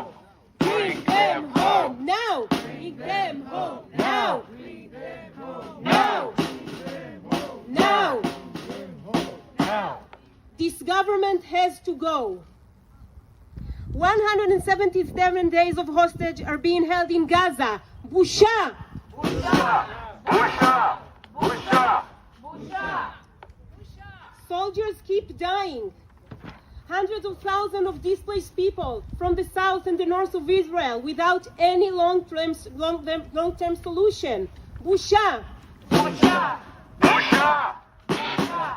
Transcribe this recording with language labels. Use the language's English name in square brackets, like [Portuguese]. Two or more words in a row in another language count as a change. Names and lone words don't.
[English] Bring them home now! Bring them home now! Bring them home! Now! Now! Now! This government has to go. 177 days of hostage are being held in Gaza. Busha! [Hebrew] Busha! Busha! Busha! [English] Busha! Soldiers keep dying. Hundreds of thousands of displaced people from the south and the north of Israel without any long-term solution. Busha! [Hebrew] Busha! Busha! Busha!